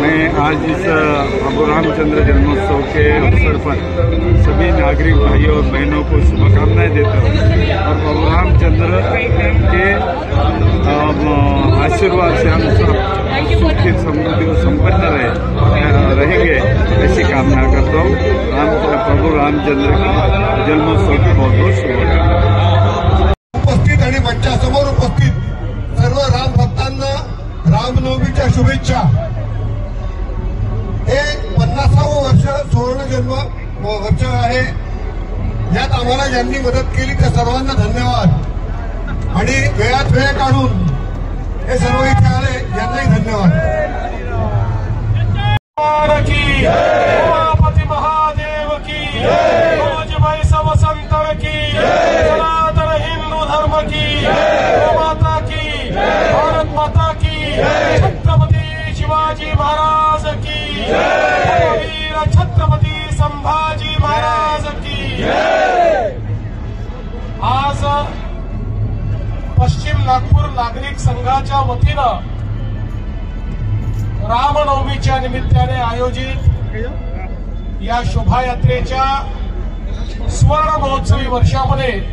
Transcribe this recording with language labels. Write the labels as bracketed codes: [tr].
[hi] मैं आज इस प्रभु रामचंद्र जन्मोत्सव के अवसर पर सभी नागरिक भाइयों और बहनों को शुभकामनाएं देता हूँ और प्रभु रामचंद्र के आशीर्वाद से हम सब सुखी समृद्धि और संपन्न रहेंगे ऐसी कामना करता हूँ। प्रभु रामचंद्र की जन्मोत्सव की बहुत बहुत शुभकामनाएं। [mr] उपस्थित आणि मंचासमोर उपस्थित सर्व राम भक्तांना रामनवमीच्या शुभेच्छा। हे 50वं वर्ष सुवर्ण जन्म वर्ष आहे। यात आम्हाला ज्यांनी मदत केली त्या सर्वांना धन्यवाद आणि वेळात वेळ काढून हे सर्व इथे आले यांनाही धन्यवाद। [hi] उमापति महादेव की, वैष्णव संतन की, सनातन हिंदू धर्म की, माता की, भारत माता की, छत्रपति शिवाजी महाराज की, वीर छत्रपति संभाजी महाराज की। [mr] आज पश्चिम नागपूर नागरिक संघाच्या वतीनं रामनवमीच्या निमित्ताने आयोजित या शोभायात्रेच्या सुवर्ण महोत्सवी वर्षामध्ये